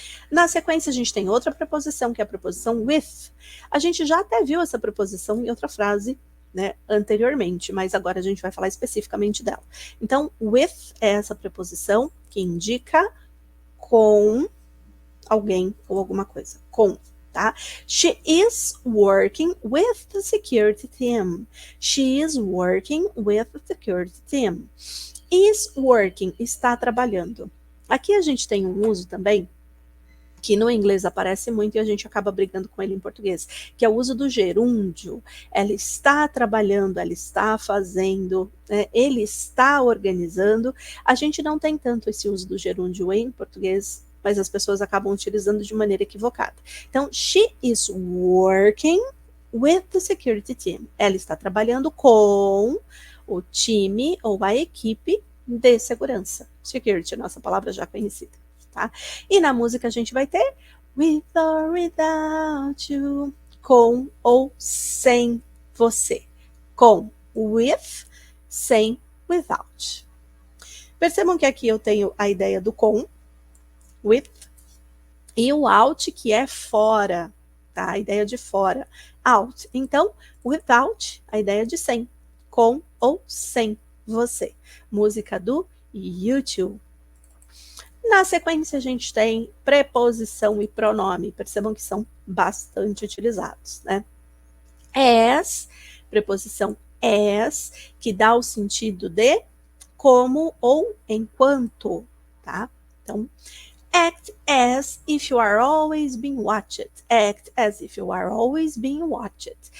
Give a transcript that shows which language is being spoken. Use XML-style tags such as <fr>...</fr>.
<pt>Na sequência, a gente tem outra preposição, que é a preposição with. A gente já até viu essa preposição em outra frase, né, anteriormente, mas agora a gente vai falar especificamente dela. Então, with é essa preposição que indica com alguém ou alguma coisa. Com. Tá?</pt> <en>She is working with the security team. She is working with the security team. Is working,</en> <pt>está trabalhando. Aqui a gente tem um uso também, que no inglês aparece muito e a gente acaba brigando com ele em português, que é o uso do gerúndio. Ela está trabalhando, ela está fazendo, ele está organizando. A gente não tem tanto esse uso do gerúndio em português, mas as pessoas acabam utilizando de maneira equivocada.</pt> <en>Então, she is working with the security team.</en> <pt>Ela está trabalhando com o time ou a equipe de segurança. Security, nossa palavra já conhecida. Tá? E na música a gente vai ter</pt> <en>with or without you,</en> <pt>com ou sem você. Com, with, sem, without. Percebam que aqui eu tenho a ideia do com, with, e o out, que é fora, tá? A ideia de fora, out. Então, without, a ideia de sem, com ou sem você. Música do YouTube. Na sequência, a gente tem preposição e pronome. Percebam que são bastante utilizados, né? As, preposição as, que dá o sentido de como ou enquanto, tá?</pt> <en>Então, act as if you are always being watched. Act as if you are always being watched.</en>